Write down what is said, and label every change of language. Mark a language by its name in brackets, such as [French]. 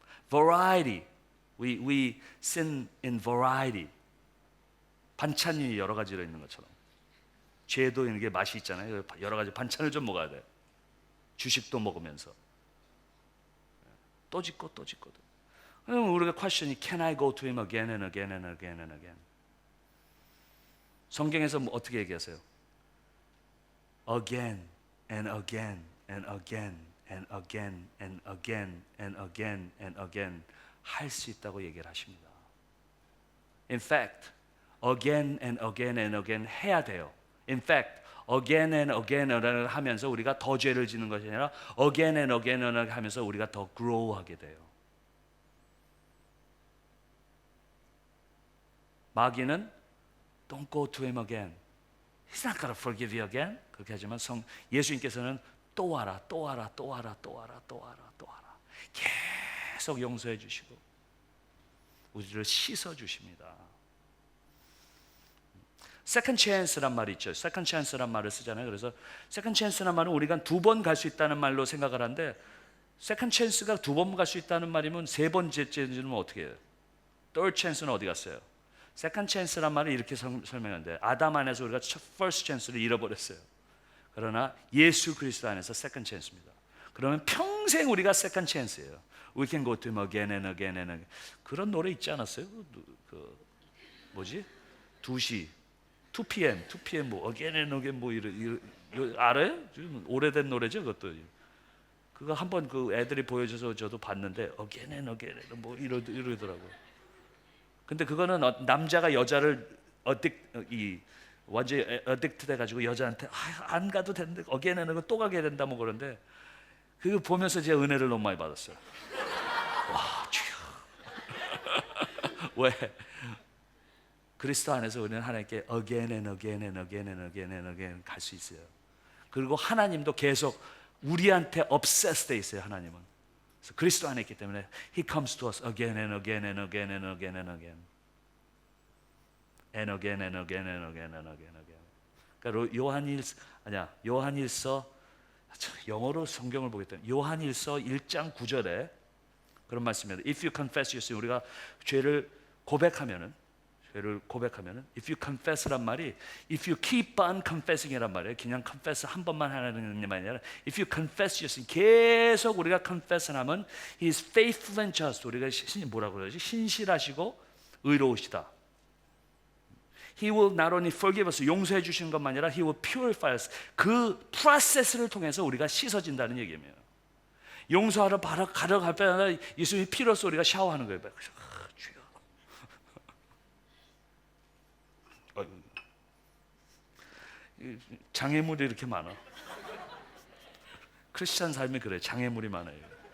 [English] Variety. We sin in variety. [Korean] 반찬이 여러 가지로 있는 것처럼 죄도 이게 맛이 있잖아요. 여러 가지 반찬을 좀 먹어야 돼요. 주식도 먹으면서 또 짓고 또 짓고. 그러면 우리가 퀘스천이 [English] Can I go to him again and again and again and again? [Korean] 성경에서 뭐 어떻게 얘기하세요? [English] Again and again and again and again and again and again and again [Korean] 할 수 있다고 얘기를 하십니다. [English] In fact, again and again and again [Korean] 해야 돼요. [English] In fact, again and again and again [Korean] 하면서 우리가 더 죄를 짓는 것이 아니라 [English] again and again and again [Korean] 하면서 우리가 더 [English] grow하게 돼요. 마귀는 Don't go to him again. He's not gonna forgive you again. [Korean] 그렇게 하지만 예수님께서는 또 와라, 또 와라, 또 와라, 또 와라, 또 와라, 또 와라. 계속 용서해 주시고 우리를 씻어 주십니다. Second chance란 말이 있죠. Second chance란 말을 쓰잖아요. 그래서 Second chance란 말은 우리가 2번 갈 수 있다는 말로 생각을 하는데, Second chance가 2번 갈 수 있다는 말이면 3번째는 어떻게 해요? Third chance는 어디 갔어요? Second chance란 말은 이렇게 설명하는데, 아담 안에서 우리가 First chance를 잃어버렸어요. 그러나 예수 그리스도 안에서 Second chance입니다. 그러면 평생 우리가 Second chance예요. [English] We can go to him again and again and again. [Korean] 그런 노래 있지 않았어요? 그 뭐지? 2시 2pm 뭐 again and again 뭐 이런 알아요? 좀 오래된 노래죠, 그것도. 그거 한번 그 애들이 보여줘서 저도 봤는데 again and again 뭐 이러더라고요. 근데 그거는 남자가 여자를 완전히 어딕트 돼가지고 여자한테 안 가도 되는데 again and again 또 가게 된다 뭐 그런데, 그거 보면서 제가 은혜를 너무 많이 받았어요. 와, 주여. 왜? 그리스도 안에서 우리는 하나님께 again and again and again and again and again 갈 수 있어요. 그리고 하나님도 계속 우리한테 obsessed 돼 있어요. 하나님은. 그래서 그리스도 안에 있기 때문에 [English] He comes to us again and again and again and again and again and again and again and again and again and again. [Korean] 그러니까 요한일서 영어로 성경을 보기 때문에 요한일서 1장 9절에 그런 말씀입니다. [English] If you confess your sin, [Korean] 우리가 죄를 고백하면은 [English] if you confess란 말이 if you keep on confessing이란 말이에요. [Korean] 그냥 [English] confess [Korean] 한 번만 하는 게 아니라 [English] if you confess your sin, [Korean] 계속 우리가 [English] confess하면 He is faithful and just. [Korean] 우리가 뭐라고 그러지? 신실하시고 의로우시다. [English] He will not only forgive us, [Korean] 용서해 주시는 것만 아니라 [English] He will purify us. [Korean] 그 프로세스를 통해서 우리가 씻어진다는 얘기예요. 용서하러 바로 가려갈 때마다 예수님이 피로써 우리가 샤워하는 거예요. 주여. 장애물이 이렇게 많아. 크리스찬 삶이 그래. 장애물이 많아요.